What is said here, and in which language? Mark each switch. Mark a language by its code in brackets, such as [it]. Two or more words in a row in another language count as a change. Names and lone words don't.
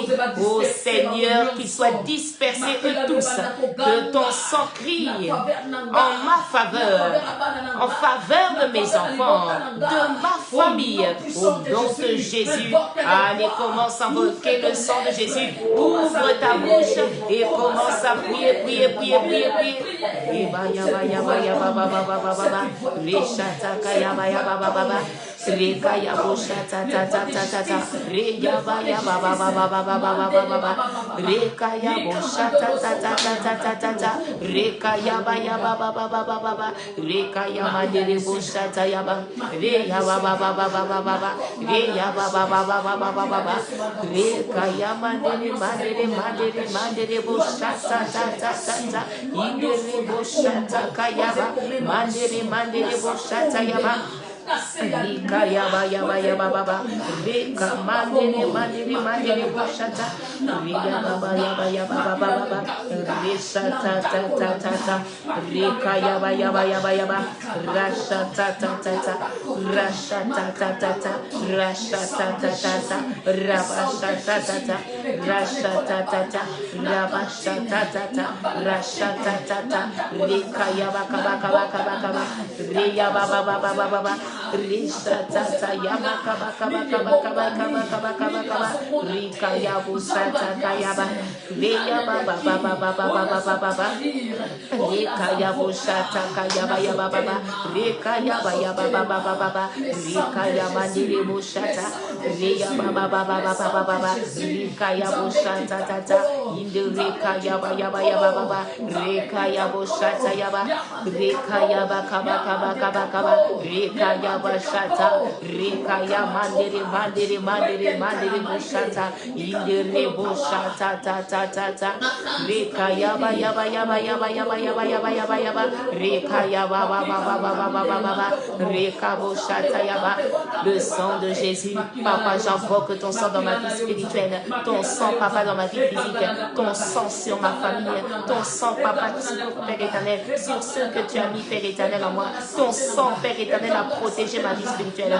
[fr] Oh Seigneur, qu'ils soient dispersés eux tous, que ton sang crie en ma faveur, en faveur de mes enfants, de ma famille, au nom de Jésus. Allez, commence à invoquer le sang de Jésus. Ouvre ta bouche et commence à prier, prier, prier, prier, prier. Rekaya bosha ta ta ta ta ta ta, reya ba ya ba ba ba ba ba ba ba ba ba ba, rekaya bosha ta ta ta ta ta ta ta ta, rekaya ba ya ba ba ba ba ba ba ba, rekaya mandere bosha ta ya ba, reya ba ba ba ba ba ba ba ba, reya ba ba ba ba ba ba ba ba ba, rekaya mandere mandere mandere mandere bosha ta ta ta ta ta, indere bosha ta kaya ba, mandere mandere bosha ta ya ba. Lika yaba yaba yaba baba, Lika mandere mandere mandere boshata, Lika baba yaba yaba baba baba, Lisa ta ta ta ta ta, Lika yaba yaba yaba yaba, Rasha ta ta ta ta, Rasha ta ta ta ta, Rasha ta ta ta ta, Rabasha ta ta ta, Rasha ta ta ta, Rabasha ta ta ta, Rasha ta ta ta, Lika yaba kaba kaba kaba kaba, Riya baba baba baba baba. Risa tata yama kaba kaba kaba kaba kaba kaba kaba kaba rika yabu sata kayaba leya baba baba baba baba baba rika yabu sata kayaba yaba baba rika yaba yaba baba baba rika yama ndiri bushata leya baba baba baba baba rika yabu sata tata inde rika yaba yaba yaba baba rika yabu sata yaba rika yaba kaba kaba kaba kaba rika yaba shata rika ya mandere mandere mandere mandere bushata indere bushata ta ta ta ta rika yaba yaba yaba yaba yaba yaba yaba yaba yaba rika yaba ba ba ba ba ba ba ba ba rika bushata yaba. Le sang de Jésus, papa, j'invoque ton sang dans ma vie spirituelle, ton sang, papa, dans ma vie physique, ton sang sur ma famille, ton sang, papa, sur Père éternel, sur ceux que tu as mis, Père éternel, en moi, ton sang, Père éternel, a protégé protégé ma vie spirituelle.